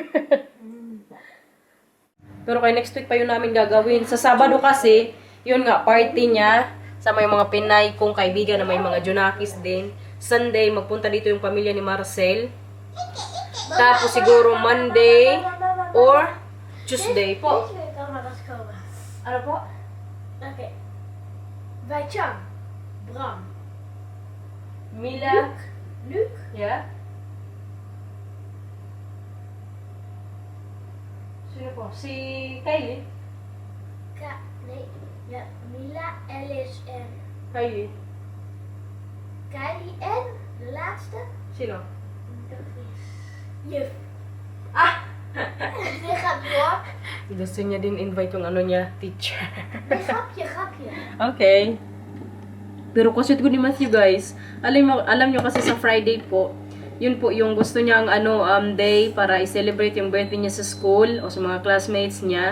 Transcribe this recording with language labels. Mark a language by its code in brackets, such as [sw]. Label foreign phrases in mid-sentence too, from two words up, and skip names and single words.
[tl] Pero kay next week pa yun namin gagawin. Sa Sabado kasi, yun nga, party niya. Sa may mga Pinay kong kaibigan na may mga Junakis din. Sunday, magpunta dito yung pamilya ni Marcel. Tapos siguro [en] Monday or Tuesday [tl] po. [nl] Deze week kan maar wat komen. [tl] Ano po? [nl] Oké. Bij Chang. Bram. Mila. Luc. Yeah. [tl] Sino po? Si Kylie. [nl] Nee. Ja, Mila, Alice en Kylie. Kylie en de laatste. [tl] Sino? [nl] Dat is Juf. Ah! Die gaat door. [tl] Gusto niya din invite yung niya, teacher. [nl] Grapje. Okay. [tl] Pero kasi ko ni Matthew guys, alam nyo kasi sa Friday po, yun po yung gusto niyang day para i-celebrate yung birthday niya sa school o sa mga classmates niya.